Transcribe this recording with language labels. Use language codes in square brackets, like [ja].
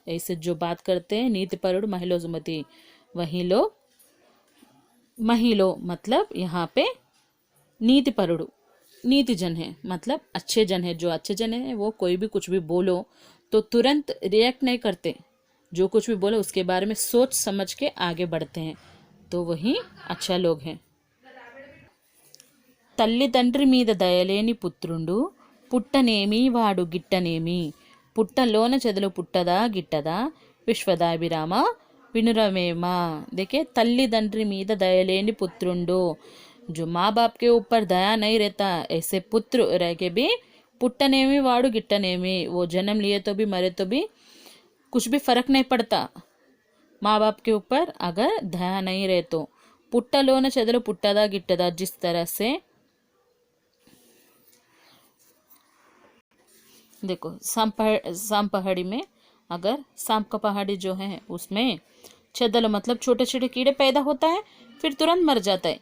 [hi] ऐसे जो बात करते हैं नीति परुड महिलो सुमति, वही लोग महिलो मतलब यहाँ पे नीति परुडु नीति जन है, मतलब अच्छे जन है। जो अच्छे जन है वो कोई भी कुछ भी बोलो तो तुरंत रिएक्ट नहीं करते, जो कुछ भी बोलो उसके बारे में सोच समझ के आगे बढ़ते हैं, तो वही अच्छा लोग हैं। [te] తల్లిదండ్రి మీద దయలేని పుత్రుండు పుట్టనేమి వాడు గిట్టనేమి, పుట్టలోన చెదలు పుట్టదా గిట్టదా విశ్వదాభిరామ विनुरवेमा। [hi] देखिए तल्लीदंड्री मीद दयालेनी पुत्रुंडो, जो माँ बाप के ऊपर दया नहीं रहता ऐसे पुत्र रह के भी पुट्टनेमी वाड़ू गिट्टनेमी, वो जन्म लिए तो भी मरे तो भी कुछ भी फर्क नहीं पड़ता। माँ बाप के ऊपर अगर दया नहीं रहे तो पुट्टलोन चदलो पुट्टदा गिट्टदा, जिस तरह से देखो सांप पहाड़ी में, अगर सांप का पहाड़ी जो है उसमें चदल मतलब छोटे छोटे कीड़े पैदा होता है फिर तुरंत मर जाता है।